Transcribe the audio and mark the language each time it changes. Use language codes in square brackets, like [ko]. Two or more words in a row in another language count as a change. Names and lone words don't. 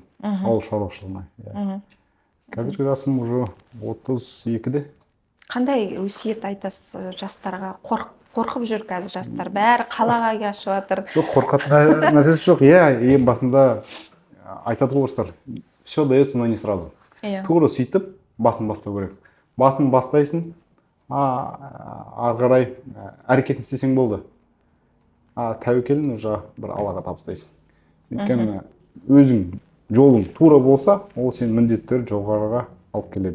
[kk] Ауыл шаруашылығына. Қазіргі жасым уже 32-де. Қандай өсиет айтасыз жастарға? Қорқып жүр қазір жастар, бәрі қалаға қашып жатыр. Жоқ, қорқатын нәрсесі жоқ. Ең басында айтады ғой орыстар, [ru] все дается, но не сразу. [kk] Тура сөйтіп басын бастау керек. Басын бастайсың, ары қарай әрекетін істесең болды. Тәуекелін уже бір Аллаға табыстайсың. Өйткені өзің жолың тура болса, ол сен міндеттер жоғарыға алып келеді.